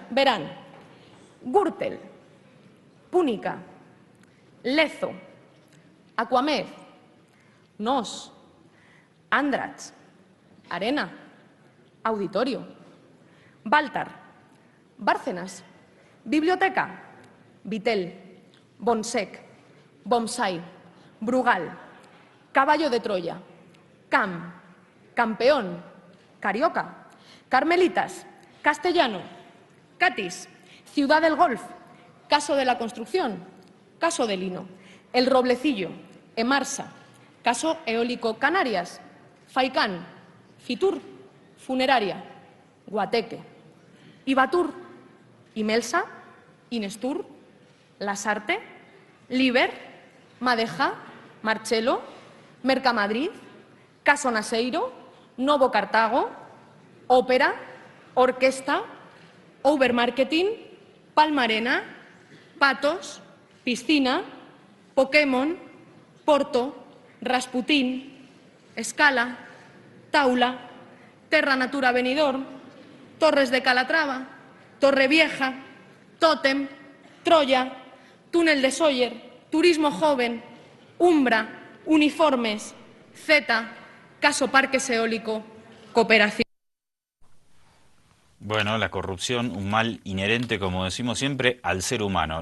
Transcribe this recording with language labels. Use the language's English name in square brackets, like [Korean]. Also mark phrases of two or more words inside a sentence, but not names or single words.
[Spanish] Verán: Gürtel, Púnica, Lezo, Aquamed, Nos, Andratx, Arena, Auditorio, Baltar, Bárcenas, Biblioteca, Vitel, Bonsec, Bomsay, Brugal, Caballo de Troya, Cam, Campeón, Carioca, Carmelitas, Castellano, Catis, Ciudad del Golf, Caso de la Construcción, Caso de Lino, El Roblecillo, Emarsa, Caso Eólico Canarias, Faicán, Fitur, Funeraria, Guateque, Ibatur, Imelsa, Inestur, Lasarte, Liber, Madeja, Marchelo, Mercamadrid, Caso Naseiro, Novo Cartago, Ópera, Orquesta, Overmarketing, Palmarena, Patos, Piscina, Pokémon, Porto, Rasputín, Escala, Taula, Terra Natura Benidorm, Torres de Calatrava, Torrevieja, Tótem, Troya, Túnel de Sóller, Turismo Joven, Umbra, Uniformes, Z, Caso Parques Eólico, Cooperación. Bueno, la corrupción, un mal inherente, como decimos siempre, al ser humano.